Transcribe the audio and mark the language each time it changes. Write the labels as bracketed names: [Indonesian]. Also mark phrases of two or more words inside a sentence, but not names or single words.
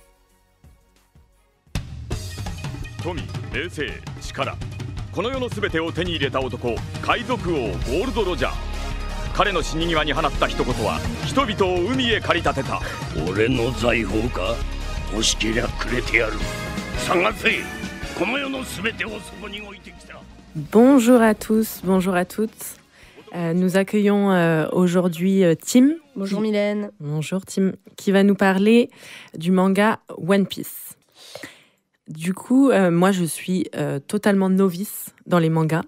[Japanese] 富、名声、力、この世の全てを手に入れた男、海賊王ゴールド・ロジャー。彼の死に際に放った一言は人々を海へ駆り立てた。俺の財宝か。欲しけりゃくれてやる。探せ。この世のすべてをそこに置いてきた。 [French] Bonjour à tous, bonjour à toutes. Nous accueillons aujourd'hui Tim. Bonjour Mylène. Bonjour Tim, qui va nous parler du manga One Piece. Du coup, moi je suis totalement novice dans les mangas.